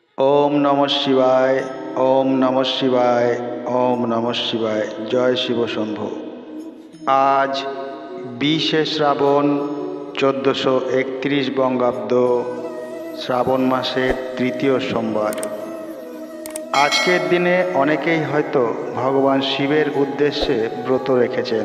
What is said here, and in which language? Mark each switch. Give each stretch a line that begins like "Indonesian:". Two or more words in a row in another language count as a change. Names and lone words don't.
Sanskrit: ওম নমঃ শিবায়। ওম নমঃ শিবায়। ওম নমঃ শিবায়। জয় শিব শম্ভু।
Bangla: আজ 20শে শ্রাবণ 1431 বঙ্গাব্দ, শ্রাবণ মাসের তৃতীয় সোমবার। আজকের দিনে অনেকেই হয়তো ভগবান শিবের উদ্দেশ্যে ব্রত রেখেছেন।